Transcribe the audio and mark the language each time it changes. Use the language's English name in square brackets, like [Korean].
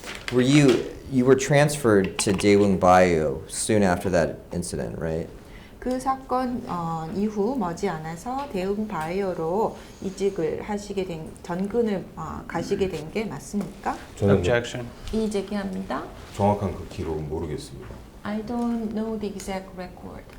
[English] Were you were transferred to Daewoong Bio soon after that incident, right? [Korean] 그 사건 이후 머지않아서 대웅 바이오로 이직을 하시게 된 전근을 가시게 된 게 맞습니까? 저는 [English] Objection. [Korean] 이의 제기합니다. 정확한 그 기록은 모르겠습니다. [English] I don't know the exact record.